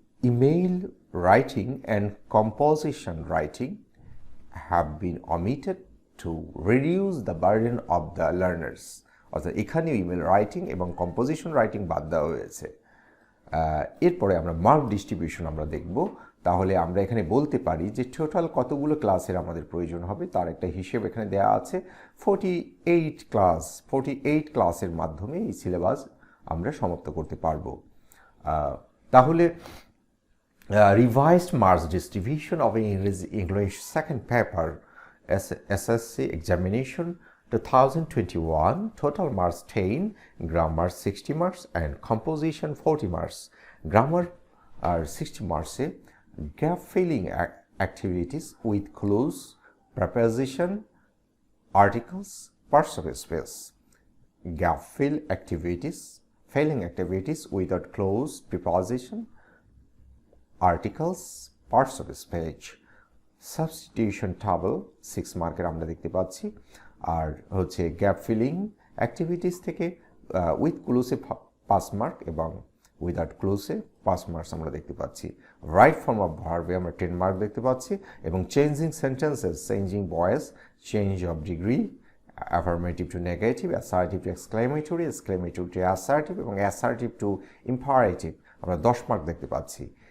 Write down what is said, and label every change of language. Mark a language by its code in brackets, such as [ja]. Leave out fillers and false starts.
[en] Email writing and composition writing have been omitted to reduce the burden of the learners. [bn] অর্থাৎ এখানে email writing এবং composition writing বাদ দেওয়া হয়েছে। এরপরে আমরা মার্ক ডিস্ট্রিবিউশন আমরা দেখব। তাহলে আমরা এখানে বলতে পারি যে টোটাল কতগুলো ক্লাসের আমাদের প্রয়োজন হবে তার একটা হিসেব এখানে দেওয়া আছে। 48 ক্লাসের মাধ্যমে এই সিলেবাস আমরা সমাপ্ত করতে পারবো। [en] তাহলে revised marks distribution of English second paper SSC examination 2021, total marks 10, grammar 60 marks and composition 40 marks. Grammar are 60 marks. Gap filling activities with clause, preposition, articles, parts of space. Gap filling activities without clause, preposition, articles, parts of speech. Substitution table [bn] 6 মার্কের আমরা দেখতে পাচ্ছি। আর হচ্ছে gap filling activities থেকে with ক্লোজে 5 mark এবং without ক্লোজে 5 marks আমরা দেখতে পাচ্ছি। রাইট ফর্ম অফ ভার্বে আমরা 10 মার্ক দেখতে পাচ্ছি এবং changing sentences, changing voice, change of degree, affirmative two negative, assertive two exclamatory, exclamatory two assertive এবং অ্যাসার্টিভ টু ইম্পারেটিভ আমরা 10 মার্ক দেখতে পাচ্ছি।